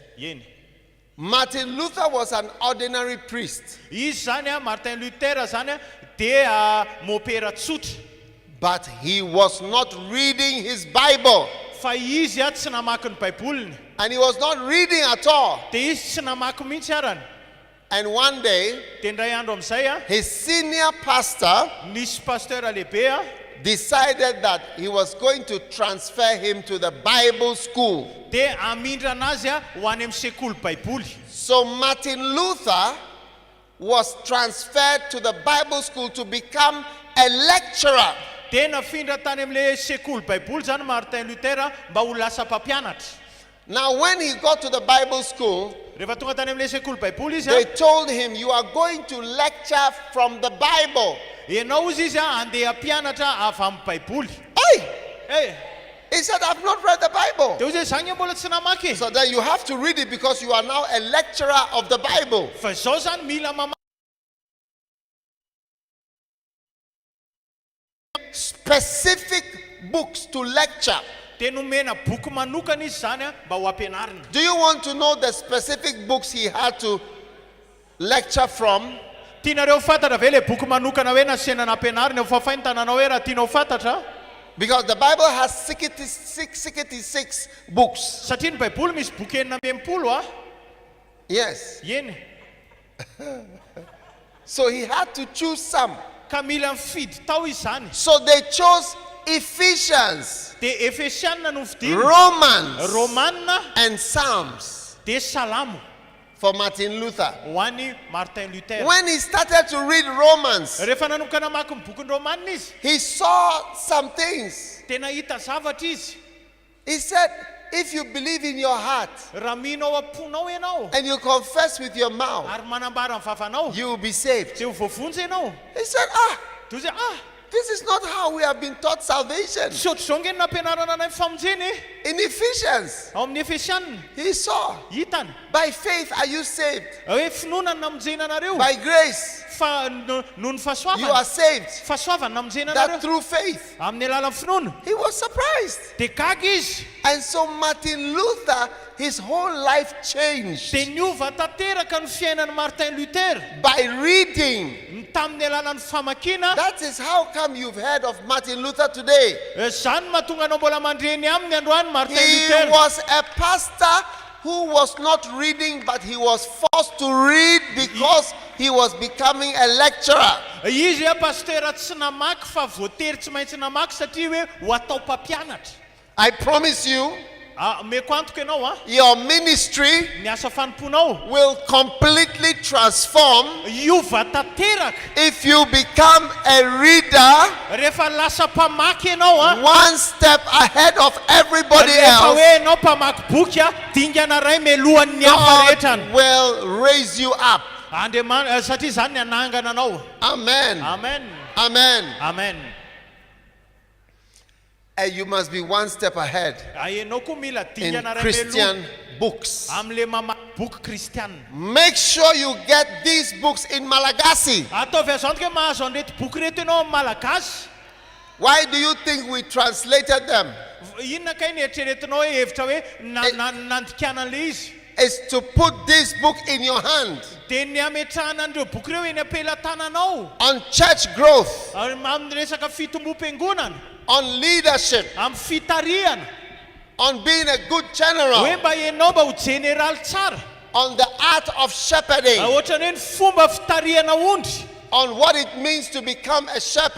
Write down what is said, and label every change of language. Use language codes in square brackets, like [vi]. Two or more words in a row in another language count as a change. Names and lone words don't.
[mg] Eny. [en] Martin Luther was an ordinary priest, [mg] Izy zany Martin Luther zany dia mopera tsotra. [en] but he was not reading his Bible. [mg] Fa izy tsy namaky ny baiboliny. [en] And he was not reading at all. [mg] Dia izy tsy namaky mihitsy arany. [en] And one day, [mg] Dia indray andro amin'izay [en] his senior pastor [mg] nisy pastera lehibe [en] decided that he was going to transfer him to the Bible school. [mg] dia amindra anazy ho any amin'ny sekoly baiboly. [en] So Martin Luther was transferred to the Bible school to become a lecturer. [mg] Dia nafindra tany amin'ilay sekoly baiboly zany Martin Luther mba ho lasa mpampianatra. [en] Now when he got to the Bible school, [mg] Rehefa tonga tany amin'ilay sekoly baiboly [en] they [mg] izy [en] told him, you are going to lecture from the Bible. [mg] ianao izy izy andeha hampianatra avy amin'ny baiboly. [en] Hey! He said, I've not read the Bible. [mg] Dia hoy zany mbola tsy namaky. [en] So then you have to read it because you are now a lecturer of the Bible. [mg] Fa izao zany mila mamaky [en] specific books to lecture. [mg] dia nomena boky manokana izy zany mba ho ampianarina. [en] Do you want to know the specific books he had to lecture from? [mg] Tianareo fantatra ve le boky manokana hoe nasiana ampianarina fa fahintananao hoe raha tianao fantatra? [en] Because the Bible has 66 books. [mg] Satria ny baiboly misy boky 900 [en] Yes. [mg] eny. [en] So he had to choose some. [mg] Ka mila mifidy tao izy zany. [en] So they chose Ephesians, [mg] Dia Efesianina no vidiny, [en] Romans, [mg] Romanina [en] and Psalms [mg] dia Salamo [en] for Martin Luther. [mg] ho an'ny Martin Luther. [en] When he started to read Romans, [mg] Rehefa nanomboka namaky ny bokin'ny Romanina izy, [en] he saw some things. [mg] dia nahita zavatra izy. [en] He said, if you believe in your heart [mg] Raha mino ao am-ponao ianao [en] and you confess with your mouth, [mg] ary manambara ny vavanao, [en] you will be saved. [mg] dia ho voavonjy ianao. [en] He said, [mg] Dia hoe [en] this is not how we have been taught salvation. [mg] tsy ohatr'izao nge ny nampianarana anay famonjeny. [en] In Ephesians, [mg] Ao amin'ny Efesianina [en] he saw, [mg] hitana [en] by faith are you saved. [mg] hoe finoana ny namonjena anareo, [en] By grace, [mg] fa noho ny [en] you are [mg] fahasoavana, [en] saved. [mg] fahasoavana namonjena [en] That [mg] anareo [en] through faith. [mg] amin'ny alalan'ny finoana. [en] He was surprised. [mg] Dia gaga izy. [en] And so Martin Luther, his whole life changed [mg] Dia niova tanteraka ny fiainan'ny Martin Luther [en] by reading. [mg] tamin'ny alalan'ny famakiana. [en] That is how come you've heard of Martin Luther today. [mg] Zany mahatonga anao mbola mandreny aminy androany Martin [en] He Luther. was a pastor who was not reading, but he was forced to read because he was becoming a lecturer. [mg] Izy pastera tsy namaky fa voatery tsy maintsy namaky satria hoe ho atao mpampianatra. [en] I promise you, [mg] Meko antoka ianao [en] your ministry [mg] ny asa fanomponao [en] will completely transform [mg] iova tanteraka [en] if you become a reader [mg] rehefa lasa mpamaky ianao [en] one step ahead of everybody [mg] rehefa [en] else. [mg] hoe ianao mpamaky boky dingana ray melohan'ny hafa rehetrany. [en] God will raise you up. [mg] Satria zany ny anangana anao. [en] Amen. [mg] Amen. [en] Amen. [mg] Amen. [en] And you must be one step ahead [mg] Ianao koa mila [en] in [mg] dingana ray [en] Christian [mg] meloha [en] books. [mg] am'le mamaky boky kristianina. [en] Make sure you get these books in Malagasy. [mg] Ataovy azo antoka hoe mahazo an'reto boky reto ianao amin'ny Malagasy. [en] Why do you think we translated them? [mg] Inona kay ny eritreretinao hoe hevitra hoe nandikana an'le izy? [en] Is to put this book in your hand [mg] Dia ny ametrahana an'ireo boky ireo eny ampelantananao [en] on church growth, [mg] amin'ny resaka fitombo-piangonana, [en] on leadership, [mg] amin'ny fitariana, [en] on being a good [mg] hoe [en] general, [mg] mba ianao mba ho jeneraly tsara, [en] on the art of shepherding, [mg] ohatrany hoe ny fomba fitariana ondry, [en] on what it means to become a shepherd,